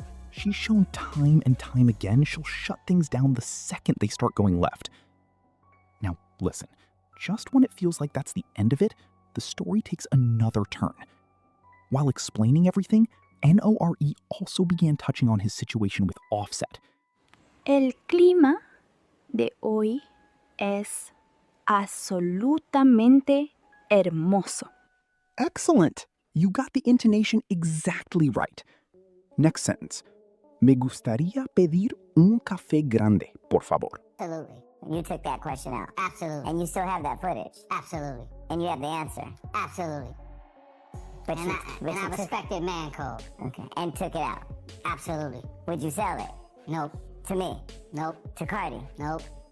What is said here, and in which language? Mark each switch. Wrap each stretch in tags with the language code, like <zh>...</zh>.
<en>She's shown time and time again she'll shut things down the second they start going left. Now listen, just when it feels like that's the end of it, the story takes another turn. While explaining everything, Nore also began touching on his situation with Offset.</en> <es>El clima de hoy es absolutamente hermoso.</es> <en>Excellent! You got the intonation exactly right. Next sentence.</en> <es>Me gustaría pedir un café grande, por favor.</es> <en>Absolutely. you took that question out? Absolutely. And you still have that footage? Absolutely. And you have the answer? Absolutely. But And I respected man code. Okay, and took it out? Absolutely. Would you sell it? Nope. To me? Nope. To Cardi? Nope.</en>